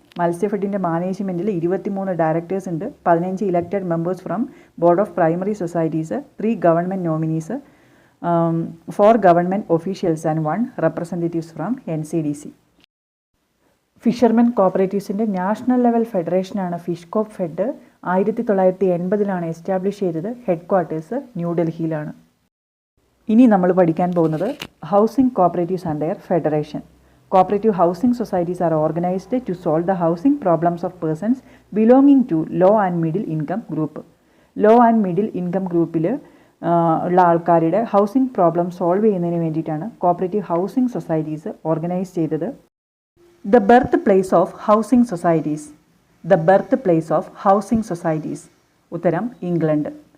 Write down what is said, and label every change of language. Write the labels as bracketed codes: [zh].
[ml] മത്സ്യഫെഡിൻ്റെ മാനേജ്മെൻറ്റിൽ 23 directors ഉണ്ട്, [en] 15 elected members from board of primary societies, 3 government nominees, 4 government officials and 1 representatives from NCDC. [ml] Fishermen കോപ്പറേറ്റീവ്സിൻ്റെ national level ഫെഡറേഷനാണ് ഫിഷ്കോപ്പ് fed. 1980 establish ചെയ്തത്. Headquarters ന്യൂഡൽഹിയിലാണ്. ഇനി നമ്മൾ പഠിക്കാൻ പോകുന്നത് [en] Housing cooperatives and their federation. Cooperative housing societies are organized to solve the housing problems of persons belonging to low and middle income group. Low and middle income [ml] ഗ്രൂപ്പിൽ ഉള്ള ആൾക്കാരുടെ housing problem solve ചെയ്യുന്നതിന് വേണ്ടിയിട്ടാണ് cooperative housing societies organise ചെയ്തത്. [en] The birth place of housing societies. The birth place of housing societies. [ml] ഉത്തരം England.